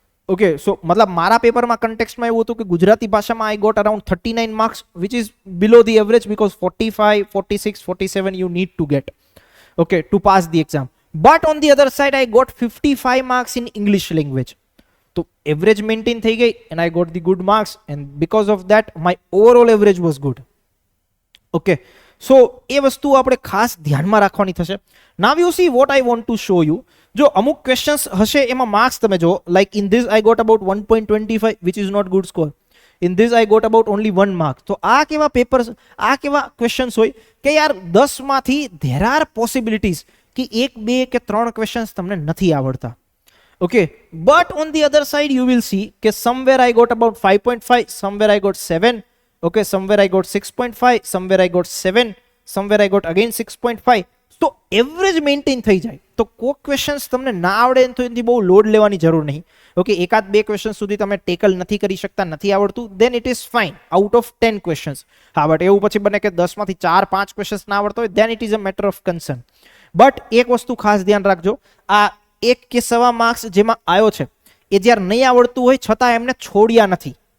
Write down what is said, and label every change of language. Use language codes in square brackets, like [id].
[en] Okay, so [hi] मतलब मारा paper में कंटेक्स्ट में [gu] એવું હતું કે ગુજરાતી ભાષામાં [en] I got around 39 marks which is below the average because 45, 46, 47 you need to get, okay, to pass the exam. But on the other side I got 55 marks in English language. તો average maintain [gu] થઈ ગઈ [en] and I got the good marks and because of that my overall average was good. [gu] Okay, સો એ વસ્તુ આપણે ખાસ ધ્યાનમાં રાખવાની થશે. [en] Now you see what I want to show you. [gu] જો અમુક ક્વેશ્ચન્સ હશે એમાં માર્ક્સ તમે જો, [en] Like in this I got about 1.25 which is not good score. In this I got about only 1 mark. [gu] તો આ કેવા પેપર્સ, આ કેવા ક્વેશ્ચન્સ હોય કે યાર 10 માંથી [en] there are possibilities [gu] કે 1, 2 કે 3 ક્વેશ્ચન્સ તમને નથી આવડતા. [en] Okay, but on the other side you will see કે somewhere I got about 5.5, somewhere I got 7. Okay, somewhere I got 6.5, somewhere I got 7, somewhere I got again 6.5. [gu] તો average maintain થઈ જાય. તો કોઈ ક્વેશ્ચન્સ તમને ના આવડે તો એની બહુ લોડ લેવાની જરૂર નહીં. ઓકે, એકાદ બે ક્વેશ્ચન સુધી તમે ટેકલ નથી કરી શકતા, નથી આવડતું, [en] Then it is fine out of 10 questions. [gu] હા, બટ એવું પછી બને કે 10 માંથી 4-5 ક્વેશ્ચન્સ ના આવડતો હોય, [en] Then it is a matter of concern. [gu] But એક વસ્તુ ખાસ ધ્યાન રાખજો, આ 1 કે 1.25 માર્ક્સ જેમાં આવ્યો છે એ જ્યારે નહીં આવડતું હોય છતાં એમને છોડ્યા નથી.